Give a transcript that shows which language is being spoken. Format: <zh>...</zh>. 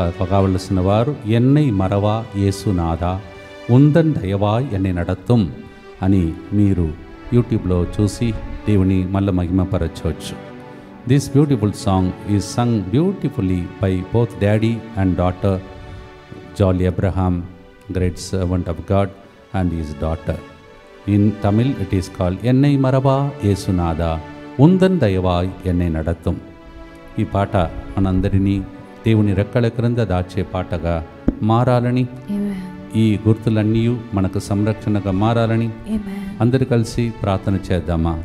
<te>కావలసిన వారు ఎన్నై మరవా యేసునాథా ఉందన్ దయవాయ్ ఎన్నై నడత్తం అని మీరు యూట్యూబ్లో చూసి దేవుని మళ్ళీ మహిమపరచవచ్చు.</te> <en>This beautiful song is sung beautifully by both daddy and daughter Jolly Abraham, great servant of God, and his daughter. In Tamil it is called Ennai Marava Yesunada Undan Dayavai Ennai Nadathum.</en> <te>ఈ పాట మనందరినీ దేవుని రెక్కల క్రింద దాచే పాటగా మారాలని, ఈ గుర్తులన్నీ మనకు సంరక్షణగా మారాలని అందరు కలిసి ప్రార్థన చేద్దామా.</te>